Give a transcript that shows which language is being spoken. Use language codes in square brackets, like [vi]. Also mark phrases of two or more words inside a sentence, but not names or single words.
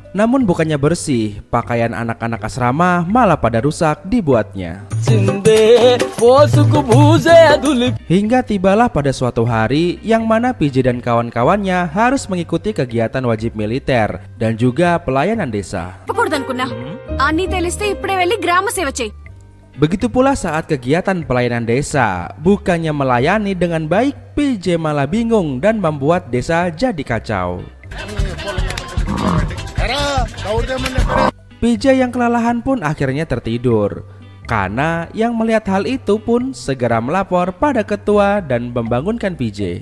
[id] Namun bukannya bersih, pakaian anak-anak asrama malah pada rusak dibuatnya. Hingga tibalah pada suatu hari yang mana PJ dan kawan-kawannya harus mengikuti kegiatan wajib militer dan juga pelayanan desa. [te] చెప్పకూడదనుకున్నా అన్నీ తెలిస్తే ఇప్పుడే వెళ్ళి గ్రామ సేవ చేయి. [id] Begitu pula saat kegiatan pelayanan desa, bukannya melayani dengan baik, PJ malah bingung dan membuat desa jadi kacau. PJ yang kelelahan pun akhirnya tertidur. Kana yang melihat hal itu pun segera melapor pada ketua dan membangunkan PJ.